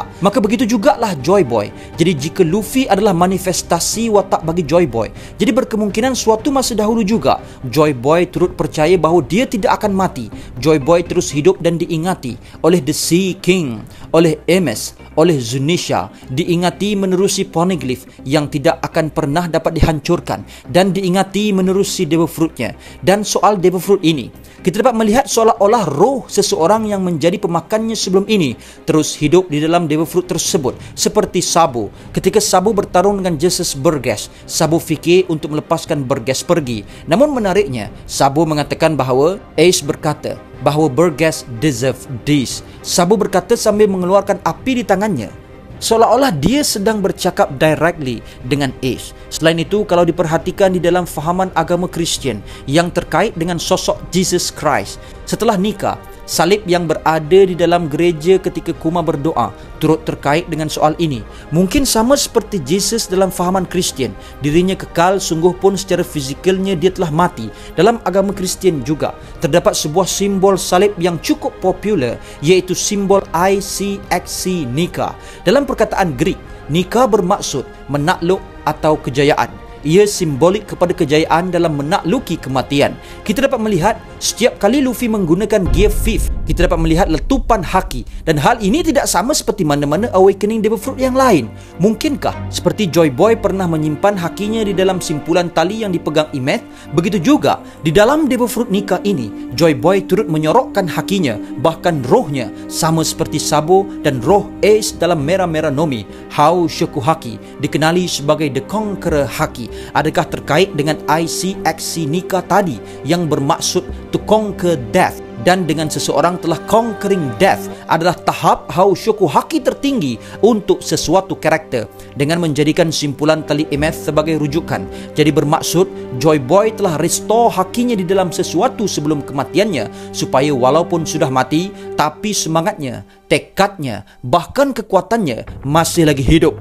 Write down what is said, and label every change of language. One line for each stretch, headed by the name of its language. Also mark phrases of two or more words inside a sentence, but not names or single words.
Malay: Maka begitu jugalah Joy Boy. Jadi jika Luffy adalah manifestasi watak bagi Joy Boy, jadi berkemungkinan suatu masa dahulu juga Joy Boy turut percaya bahawa dia tidak akan mati. Joy Boy terus hidup dan diingati oleh The Sea King, oleh Hermes, oleh Zunisha, diingati menerusi Poneglyph yang tidak akan pernah dapat dihancurkan, dan diingati menerusi Devil Fruit-nya. Dan soal Devil Fruit ini, kita dapat melihat seolah-olah roh seseorang yang menjadi pemakannya sebelum ini terus hidup di dalam Devil Fruit tersebut, seperti Sabo. Ketika Sabo bertarung dengan Jesus Burgess, Sabo fikir untuk melepaskan Burgess pergi. Namun menariknya, Sabo mengatakan bahawa Ace berkata bahawa Burgess
English: deserve this.
Malay: Sabo berkata sambil mengeluarkan api di tangannya, seolah-olah dia sedang bercakap directly dengan Ace. Selain itu, kalau diperhatikan di dalam fahaman agama Kristian yang terkait dengan sosok Jesus Christ, setelah nikah, salib yang berada di dalam gereja ketika Kuma berdoa turut terkait dengan soal ini. Mungkin sama seperti Jesus dalam fahaman Kristian, dirinya kekal, sungguh pun secara fizikalnya dia telah mati. Dalam agama Kristian juga terdapat sebuah simbol salib yang cukup popular, iaitu simbol ICXC, nikah. Dalam perkataan Greek, nikah bermaksud menakluk atau kejayaan. Ia simbolik kepada kejayaan dalam menakluki kematian. Kita dapat melihat setiap kali Luffy menggunakan Gear 5, kita dapat melihat letupan haki, dan hal ini tidak sama seperti mana-mana Awakening Devil Fruit yang lain. Mungkinkah seperti Joy Boy pernah menyimpan hakinya di dalam simpulan tali yang dipegang Imeth, begitu juga di dalam Devil Fruit nikah ini, Joy Boy turut menyorokkan hakinya, bahkan rohnya sama seperti Sabo dan roh Ace dalam Mera-Mera Nomi. Hao Shoku Haki dikenali sebagai The Conqueror Haki. Adakah terkait dengan ICXC nikah tadi yang bermaksud
English: to conquer death?
Malay: Dan dengan seseorang telah
English: conquering death
Malay: adalah tahap Hao Shoku Haki tertinggi untuk sesuatu karakter, dengan menjadikan simpulan tali Imeth sebagai rujukan. Jadi bermaksud Joy Boy telah restore hakinya di dalam sesuatu sebelum kematiannya, supaya walaupun sudah mati, tapi semangatnya, tekadnya, bahkan kekuatannya masih lagi hidup.